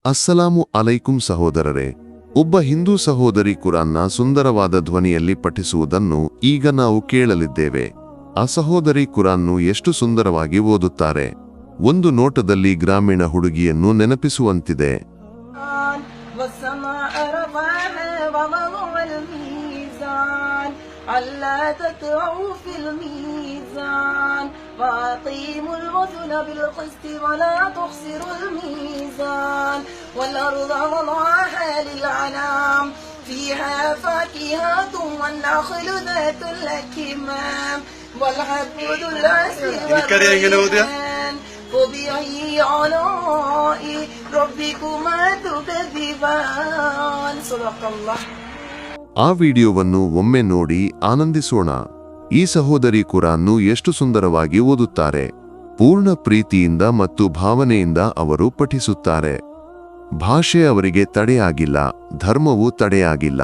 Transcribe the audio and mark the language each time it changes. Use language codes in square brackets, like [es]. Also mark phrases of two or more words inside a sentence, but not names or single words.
[ar] السلام عليكم [kn] ಸಹೋದರರೇ, ಒಬ್ಬ ಹಿಂದೂ ಸಹೋದರಿ ಕುರಾನ್ನ ಸುಂದರವಾದ ಧ್ವನಿಯಲ್ಲಿ ಪಠಿಸುವುದನ್ನು ಈಗ ನಾವು ಕೇಳಲಿದ್ದೇವೆ. ಆ ಸಹೋದರಿ ಕುರಾನ್ನು ಎಷ್ಟು ಸುಂದರವಾಗಿ ಓದುತ್ತಾರೆ. ಒಂದು ನೋಟದಲ್ಲಿ ಗ್ರಾಮೀಣ ಹುಡುಗಿಯನ್ನು ನೆನಪಿಸುವಂತಿದೆ. [ar] ألا تطغوا في الميزان وأقيموا الوزن بالقسط ولا تخسروا الميزان والأرض وضعها للأنام فيها فاكهة والنخل ذات الأكمام والحب ذو العصف والريحان فبأي آلاء ربكما تكذبان صدق الله. [kn] ಆ ವಿಡಿಯೋವನ್ನು ಒಮ್ಮೆ ನೋಡಿ ಆನಂದಿಸೋಣ. ಈ ಸಹೋದರಿ ಕುರಾನ್ನು ಎಷ್ಟು ಸುಂದರವಾಗಿ ಓದುತ್ತಾರೆ. ಪೂರ್ಣ ಪ್ರೀತಿಯಿಂದ ಮತ್ತು ಭಾವನೆಯಿಂದ ಅವರು ಪಠಿಸುತ್ತಾರೆ. ಭಾಷೆ ಅವರಿಗೆ ತಡೆಯಾಗಿಲ್ಲ, ಧರ್ಮವು ತಡೆಯಾಗಿಲ್ಲ.